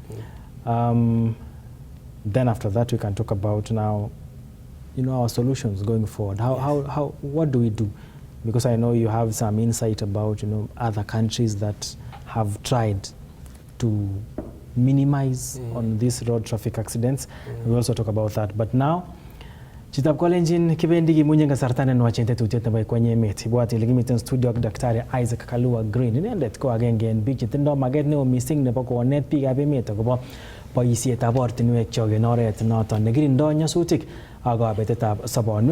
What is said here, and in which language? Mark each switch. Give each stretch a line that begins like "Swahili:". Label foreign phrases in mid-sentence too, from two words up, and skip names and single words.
English: Then after that we can talk about now, our solutions going forward. What do we do? Because I know you have some insight about, other countries that have tried to minimize on these road traffic accidents. We'll also talk about that. But now,
Kalenjin: chitab kolenjin kibendi gimunye ngasartane nwachente tutete bai kwenye Emet. Ibwati ligimiten studio ak Daktari Isaac Kalua Green. Inendet ko agenge en biik chetindo maget neo missing nebo konet biikab emet akobo boisietab ortinwek chok en oret noton nekirindoi nyasutik ak kabetetab sobonwek.